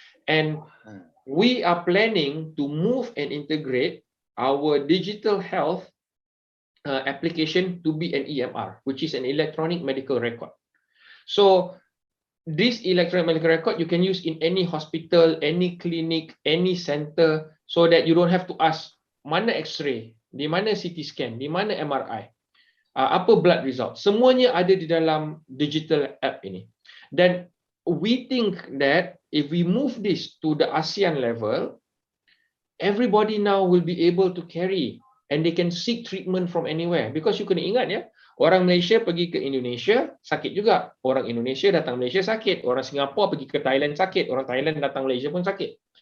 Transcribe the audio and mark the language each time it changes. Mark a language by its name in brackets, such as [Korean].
[English] And we are planning to move and integrate our digital health application to be an EMR, which is an electronic medical record. So this electronic medical record you can use in any hospital, any clinic, any center, so that you don't have to ask [Malay] mana X-ray, di mana CT scan, di mana MRI, apa blood result. Semuanya ada di dalam digital app ini. Dan [English] we think that if we move this to the ASEAN level, everybody now will be able to carry and they can seek treatment from anywhere. Because you [Malay] kena ingat ya, orang Malaysia pergi ke Indonesia sakit juga, orang Indonesia datang Malaysia sakit, orang Singapura pergi ke Thailand sakit, orang Thailand datang Malaysia pun sakit.